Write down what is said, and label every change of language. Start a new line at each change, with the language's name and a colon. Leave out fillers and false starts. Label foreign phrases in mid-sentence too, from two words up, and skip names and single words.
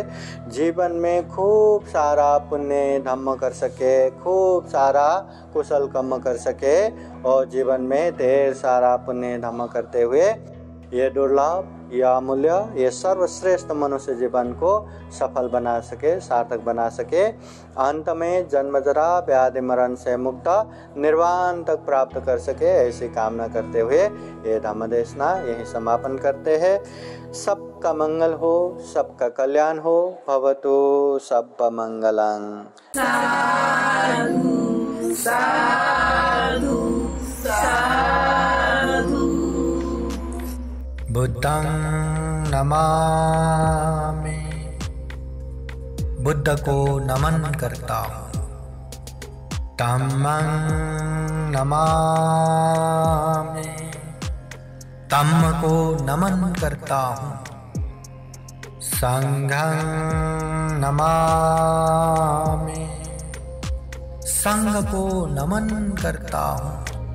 Hindi: जीवन में खूब सारा पुण्य धम्म कर सके, खूब सारा कुशल कर्म कर सके और जीवन में ढेर सारा पुण्य धम्म करते हुए ये दुर्लभ, ये अमूल्य, ये सर्वश्रेष्ठ मनुष्य जीवन को सफल बना सके, सार्थक बना सके, अंत में जन्म जरा व्याधि मरण से मुक्त निर्वाण तक प्राप्त कर सके, ऐसी कामना करते हुए ये धम्म देशना यही समापन करते हैं। सबका मंगल हो, सबका कल्याण हो,
Pali: भवतु सब मंगलं। साधु साधु साधु। बुद्धं नमामि,
Hindi: बुद्ध को नमन करता हूँ।
Pali: धम्मं नमामि,
Hindi: धम्म को नमन करता हूँ।
Pali: संघं नमामि,
Hindi: संघ को नमन करता हूँ।